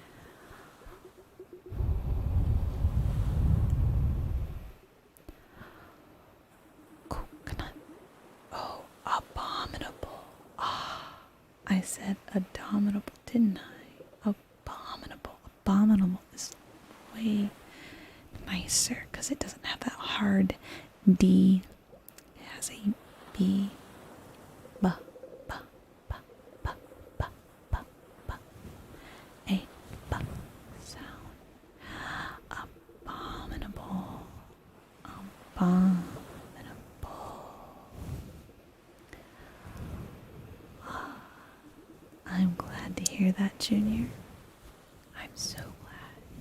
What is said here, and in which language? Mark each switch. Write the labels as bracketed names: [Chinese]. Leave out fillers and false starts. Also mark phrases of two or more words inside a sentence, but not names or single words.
[English] Coconut. Oh, abominable. Ah, I said abominable, didn't I? Abominable. Abominable is way nicer because it doesn't have that hard D. It has a B. Ba, ba, ba, ba, ba, ba, ba. A ba sound. Abominable. Abominable. I'm glad to hear that, Junior. I'm so glad.